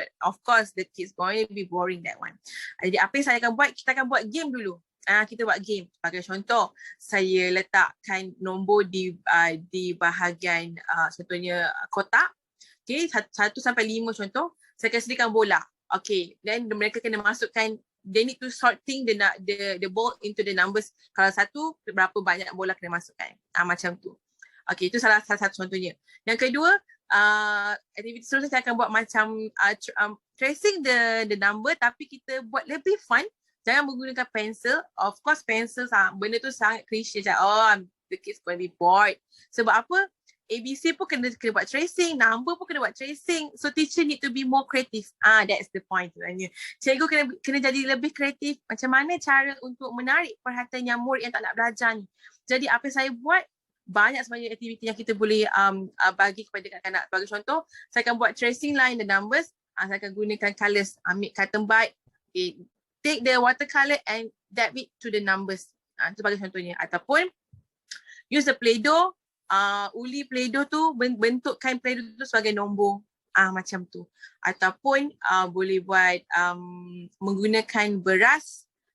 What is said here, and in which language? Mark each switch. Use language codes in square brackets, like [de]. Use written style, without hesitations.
[en] Of course the kids going to be boring that one. [ms] Jadi apa yang saya akan buat, kita akan buat game dulu. Kita buat game. Sebagai contoh, saya letakkan nombor di bahagian contohnya kotak. 1 sampai 5 contoh. Saya akan sediakan bola. [en] Then [ms] mereka kena masukkan, [en] they need to sorting the ball into the numbers. [ms] Kalau 1, berapa banyak bola kena masukkan. Macam tu. Itu salah satu contohnya. Yang kedua, aktiviti seterusnya saya akan buat macam [en] tracing the number, [ms] tapi kita buat lebih fun. Jangan menggunakan pensel. [en] Of course [ms] pensel benda tu sangat cliche. [en] The kids going to be bored. [ms] Sebab apa? ABC pun kena buat tracing, number pun kena buat tracing. [en] So teacher need to be more creative. That's the point [ms] sebenarnya. Cikgu kena jadi lebih kreatif. Macam mana cara untuk menarik perhatian yang murid yang tak nak belajar ni. Jadi apa yang saya buat, banyak sebenarnya aktiviti yang kita boleh bagi kepada kanak-kanak. Sebagai contoh, saya akan buat [en] tracing line the numbers. [ms] Saya akan gunakan colours. Ambil cotton bud. [en] Take the watercolor and dab it to the numbers. [ms] Itu sebagai contohnya. Ataupun [en] use the Play-Doh. [ms] Uli Play-Doh tu, bentukkan Play-Doh tu sebagai nombor. Macam tu. Ataupun boleh buat menggunakan beras.